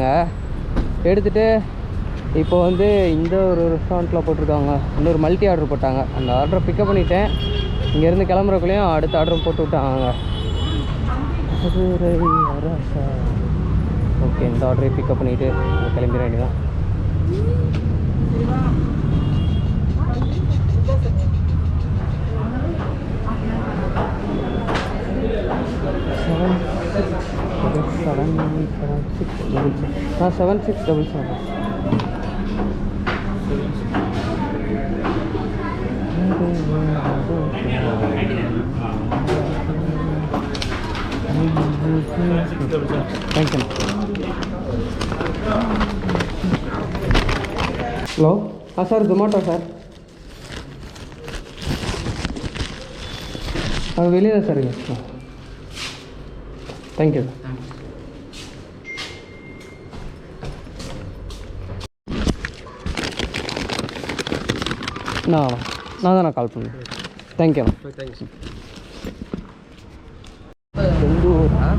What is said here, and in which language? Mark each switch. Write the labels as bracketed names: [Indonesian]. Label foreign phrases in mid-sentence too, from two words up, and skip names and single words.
[Tamil] எடுத்துகிட்டு இப்போ வந்து இந்த ஒரு ரெஸ்டாரண்ட்டில் போட்டிருக்காங்க. இன்னொரு மல்டி ஆர்டர் போட்டாங்க. அந்த ஆர்டரை பிக்கப் பண்ணிவிட்டேன். இங்கேருந்து கிளம்புறக்குள்ளேயும் அடுத்த ஆர்டரும் போட்டு விட்டாங்க. ஓகே, இந்த ஆர்டரை பிக்கப் பண்ணிவிட்டு கிளம்பிட வேண்டியதான். [Hindi] हाँ 7677. [English] Thank you. [Hindi] हेलो, हाँ सर, जोमेटो सर. [Tamil] हाँ வெளியே சார். தேங்க்யூ. நான் தான் கால் பண்ணேன். தேங்க்யூ. செந்தூரா?